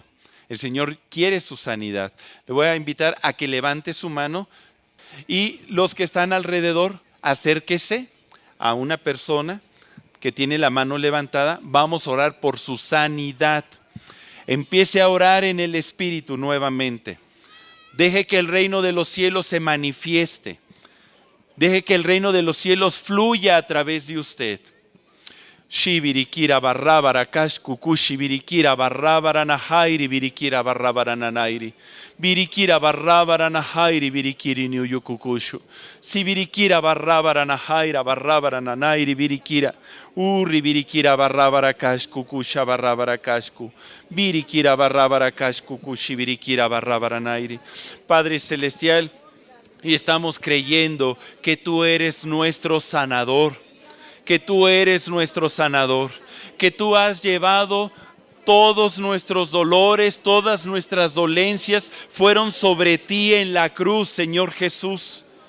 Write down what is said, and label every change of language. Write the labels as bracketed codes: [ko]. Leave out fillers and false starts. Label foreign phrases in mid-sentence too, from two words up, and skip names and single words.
[es] El Señor quiere su sanidad. Le voy a invitar a que levante su mano y los que están alrededor, acérquese a una persona que tiene la mano levantada. Vamos a orar por su sanidad. Empiece a orar en el Espíritu nuevamente. Deje que el reino de los cielos se manifieste. Deje que el reino de los cielos fluya a través de usted. Shibirikira barrabara kashkuku shibirikira barrabara nahairi birikira barrabara nanairi birikira barrabara nahairi birikiri niyukukushu sibirikira barrabara nahaira barrabara nanairi birikira uri birikira barrabara kashkuku shabarrabara kashku birikira barrabara kashkuku shibirikira barrabara nairi. Padre celestial, y estamos creyendo que tú eres nuestro sanador, que tú eres nuestro sanador, que tú has llevado todos nuestros dolores, todas nuestras dolencias fueron sobre ti en la cruz, Señor Jesús.